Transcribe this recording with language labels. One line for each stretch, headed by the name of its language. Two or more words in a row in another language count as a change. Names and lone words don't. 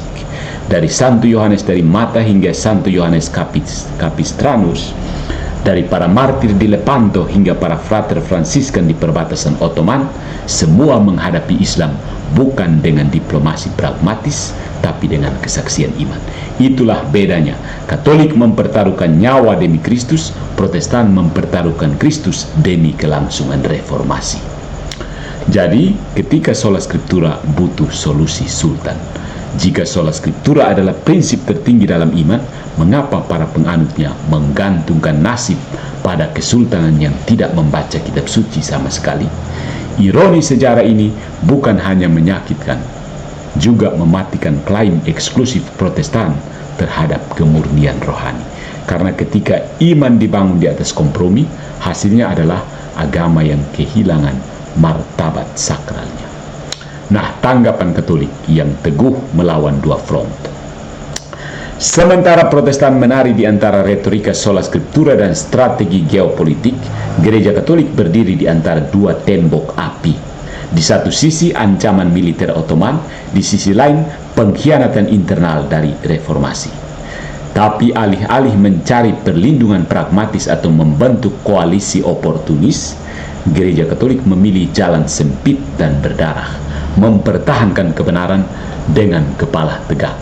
Indonesian: Dari Santo Yohanes dari Mata hingga Santo Yohanes Capistranus, dari para martir di Lepanto hingga para frater Fransiskan di perbatasan Ottoman, semua menghadapi Islam bukan dengan diplomasi pragmatis, tapi dengan kesaksian iman. Itulah bedanya. Katolik mempertaruhkan nyawa demi Kristus, Protestan mempertaruhkan Kristus demi kelangsungan reformasi. Jadi, ketika
Latin: sola scriptura
Indonesian: butuh solusi sultan. Jika
Latin: sola scriptura
Indonesian: adalah prinsip tertinggi dalam iman, mengapa para penganutnya menggantungkan nasib pada kesultanan yang tidak membaca kitab suci sama sekali? Ironi sejarah ini bukan hanya menyakitkan, juga mematikan klaim eksklusif Protestan terhadap kemurnian rohani. Karena ketika iman dibangun di atas kompromi, hasilnya adalah agama yang kehilangan martabat sakralnya. Nah, tanggapan Katolik yang teguh melawan dua front. Sementara Protestan menari di antara retorika
Latin: sola scriptura
Indonesian: dan strategi geopolitik, Gereja Katolik berdiri di antara dua tembok api. Di satu sisi ancaman militer Ottoman, di sisi lain pengkhianatan internal dari reformasi. Tapi alih-alih mencari perlindungan pragmatis atau membentuk koalisi oportunis, Gereja Katolik memilih jalan sempit dan berdarah, mempertahankan kebenaran dengan kepala tegak.